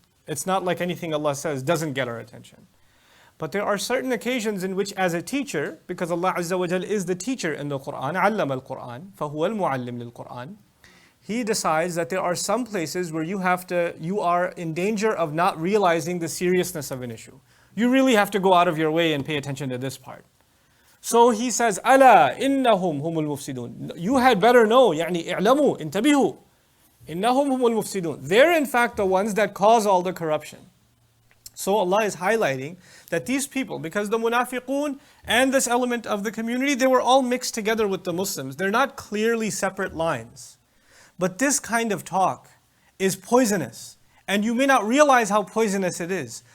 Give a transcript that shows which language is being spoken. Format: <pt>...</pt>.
<en>It's not like anything Allah says doesn't get our attention. But there are certain occasions in which as a teacher, because Allah Azza wa Jal is the teacher in the Qur'an,</en> <ar>علم القرآن فهو المعلم للقرآن,</ar> <en>He decides that there are some places where you are in danger of not realizing the seriousness of an issue. You really have to go out of your way and pay attention to this part. So He says,</en> <ar>ألا إنهم هم المفسدون.</ar> <en>You had better know,</en> <ar>يعني اعلموا انتبهوا إنهم هم المفسدون.</ar> <en>They're in fact the ones that cause all the corruption. So Allah is highlighting that these people, because the munafiqun and this element of the community, they were all mixed together with the Muslims. They're not clearly separate lines. But this kind of talk is poisonous, and you may not realize how poisonous it is.</en>